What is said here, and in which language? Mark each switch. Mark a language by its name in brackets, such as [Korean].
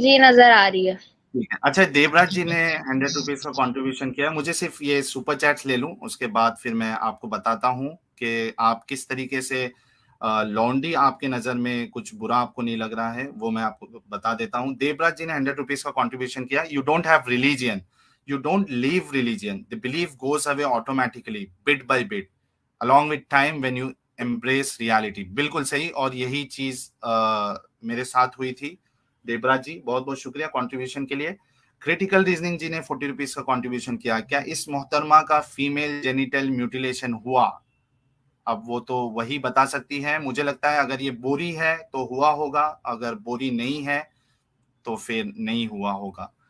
[Urdu] جی نظر آ رہی ہے. اچھا, دیوراج جی نے 100 روپیز کا کنٹریبیوشن کیا. مجھے صرف یہ سپر چیٹس لے لوں, اس کے بعد پھر میں آپ کو بتاتا ہوں کہ آپ کس طریقے سے لونڈی آپ کے نظر میں کچھ برا آپ کو نہیں لگ رہا ہے, وہ میں آپ کو بتا دیتا ہوں. دیوراج جی نے 100 روپیز کا کنٹریبیوشن کیا. [English] You don't have religion, you don't leave religion, the belief goes away automatically bit by bit along with time when you embrace reality. [Urdu] بالکل صحیح, اور یہی چیز میرے ساتھ ہوئی تھی. دیوراج جی بہت بہت شکریہ کنٹریبیوشن کے لیے. کریٹیکل ریزننگ جی نے 40 روپیز کا کنٹریبیوشن کیا. کیا اس محترمہ کا فیمیل جینیٹل میوٹیلیشن ہوا؟ اب وہ تو وہی بتا سکتی ہے. مجھے لگتا ہے اگر یہ بوری ہے تو ہوا ہوگا, اگر بوری نہیں ہے تو پھر نہیں ہوا ہوگا.